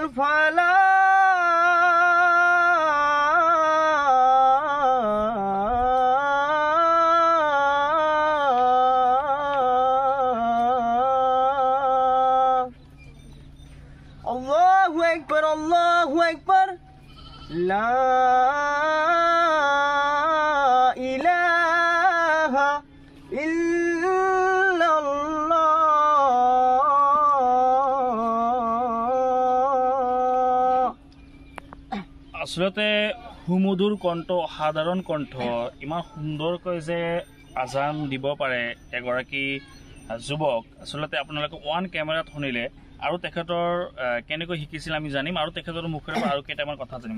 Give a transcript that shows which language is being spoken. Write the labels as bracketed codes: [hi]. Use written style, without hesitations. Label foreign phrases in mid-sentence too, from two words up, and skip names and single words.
[ar] الفلاح الله أكبر الله أكبر لا إله إلا الله [as] আচলতে সুমধুৰ কণ্ঠ, সাধাৰণ কণ্ঠ, ইমান সুন্দৰকৈ যে আজান দিব পাৰে এগৰাকী যুৱক। আচলতে আপোনালোকে ওৱান কেমেৰাত শুনিলে আৰু তেখেতৰ কেনেকৈ শিকিছিল আমি জানিম, আৰু তেখেতৰ মুখেৰে আৰু কেইটামান কথা জানিম।